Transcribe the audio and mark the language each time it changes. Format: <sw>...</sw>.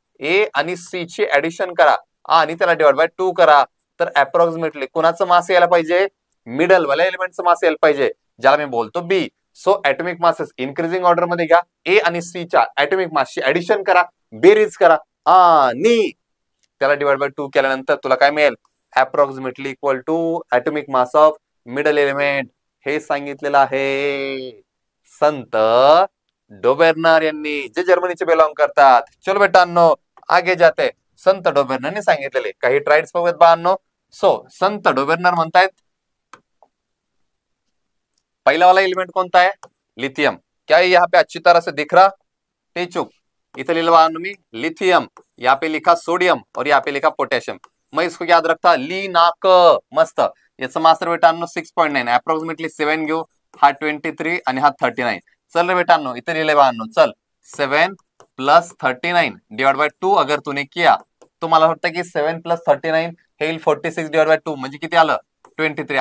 <mr>ए आणि सी ची ऍडिशन करा आणि त्याला डिवाइड बाय 2 करा. तर अप्रॉक्सिमेटली कुणाचं मास यायला पाहिजे? मिडल वाल्या एलिमेंटचं मास यायला पाहिजे, ज्याला मी बोलतो बी. So atomic masses increasing order मध्ये घ्या. ए आणि सी च्या ऍटॉमिक मासची ऍडिशन करा, बेरीज करा आणि त्याला डिवाइड बाय 2 केल्यानंतर तुला काय मिळेल? Approximately equal to atomic mass of middle element. हे सांगितलेलं आहे संत डोबेर्नर यांनी, जे जर्मनीचे बिलॉंग करतात.</mr> <hi>चलो</hi> <mr>बेटांनो</mr> <hi>आगे जाते.</hi> <mr>संत डोबेर्नरने सांगितलेले काही ट्राईड्स बघूयात बाळांनो. सो संत डोबेर्नर म्हणतायत</mr> <hi>पहला वाला एलिमेंट कौन सा है?</hi> <mr>लिथियम.</mr> <hi>क्या ये यहाँ पे अच्छी तरह से दिख रहा?</hi> <mr>टेचुक इथे लिहिलं मी लिथियम,</mr> <hi>यहाँ पे लिखा सोडियम और यहाँ पे लिखा पोटेशियम. मैं इसको याद रखता लीनाक. मस्त.</hi> <mr>याचं मास्टर बेटांनो 6.9 अप्रॉक्सिमेटली 7 घेऊ. हा 23 आणि हा 39. चल रे बेटांनो इथे लिहिले बाळांनो. चल 7 प्लस 39 डिवाइड बाय 2</mr> <hi>अगर तूने किया तो</hi> <mr>मला वाटतं की 7 प्लस 39 हे 46 डिवाइड बाय 2 म्हणजे किती आलं? 23.</mr>